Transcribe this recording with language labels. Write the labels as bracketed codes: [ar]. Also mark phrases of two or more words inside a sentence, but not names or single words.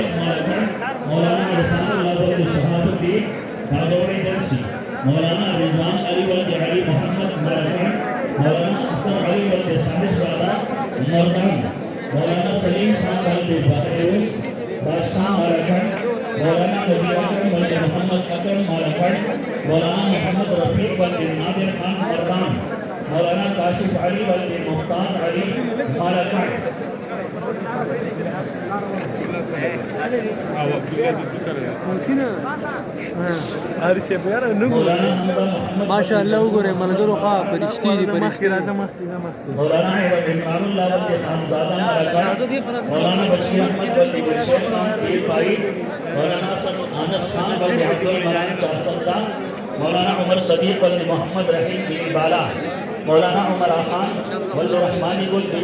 [ps] مالکن مولانا عرفان اللہ بلدی شہاب الدین راجوڑی جیسے مولانا رضوان علی بلدی علی محمد مالکن مولانا اختر علی بلدی صاحب زادہ مردان مولانا سلیم خان بلدی بحریون بادشاہ مالکن مولانا وزیر اکرم بلدی محمد اکرم مالکن مولانا محمد رفیق بلدی نادر خان مردان مولانا کاشف علی بلدی ممتاز علی مالکن ماشاء اللہ وګورئ ملګرو ښه فرشتې دي فرشتې مولانا عمران اللہ بلدی خانزادہ مالکن مولانا بشیر احمد بلدی گلشیر خان پیر پائی مولانا انس خان بلدی عبدالمنان چارسدہ مولانا عمر صدیق بلدی محمد رحیم پیر بالا مولانا عمر خان بلدی رحمانی گل پیر